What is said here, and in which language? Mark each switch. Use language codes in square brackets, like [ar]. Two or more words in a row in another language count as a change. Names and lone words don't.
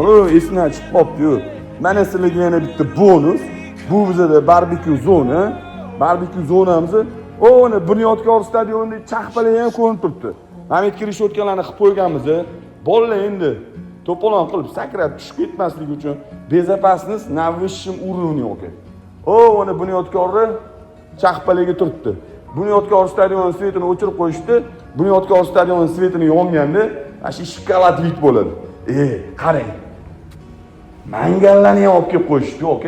[uz] Esdan chiqib qopti-yu. Mana sizlarga yana bitta bonus. Bu bizda barbekyu zona. Barbekyu zonamiz, o'ni Bunyodkor stadionida chaqpalak ham ko'rinib turibdi. Hamid kirishayotganlarni qilib qo'yganmiz. Bolalar endi to'polon qilib sakrab tushib ketmasligi uchun [ru] безопасность на высшем уровне, [uz] aka. Uni Bunyodkorni chaqpalagiga turibdi. Bunyodkor stadioni svetini o'chirib qo'yishdi. Bunyodkor stadioni svetini yonganda, mana shu shokoladlik bo'ladi. Qarang. Mangallarni ham olib kelib qo'yishdi, aka.